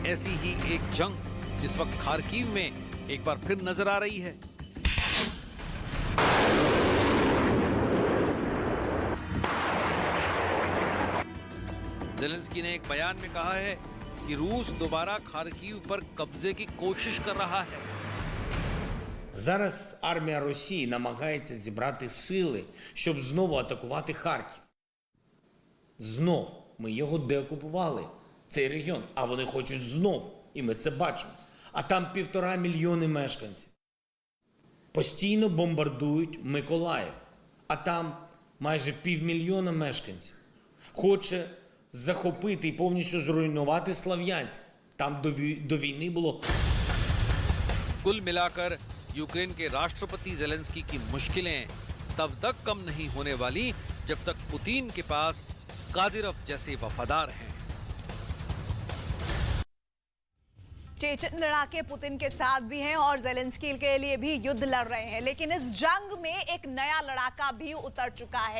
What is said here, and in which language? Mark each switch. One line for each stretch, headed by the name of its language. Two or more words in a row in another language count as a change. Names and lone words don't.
Hindi: ऐसी ही एक जंग जिस वक्त खार्किव में एक बार फिर नजर आ रही है। ज़ेलेंस्की ने एक बयान में कहा है कि रूस दोबारा खार्किव पर कब्जे की कोशिश कर रहा है।
Ukrainian: Зараз армія Росії намагається зібрати сили, щоб знову атакувати Харків. Знов ми його деокупували, цей регіон, а вони хочуть знов, і ми це бачимо. А там 1,5 мільйони мешканців. Постійно бомбардують Миколаїв, а там майже 500 000 мешканців. Хоче захопити і повністю зруйнувати Слов'янськ. Там до війни було...
Hindi: कुल मिलाकर यूक्रेन के राष्ट्रपति ज़ेलेंस्की की मुश्किलें तब तक कम नहीं होने वाली जब तक पुतिन के पास कादिरोव जैसे वफादार हैं। चेचन लड़ाके पुतिन के साथ भी हैं और ज़ेलेंस्की के लिए भी युद्ध लड़ रहे हैं, लेकिन इस जंग में एक नया लड़ाका भी उतर चुका है।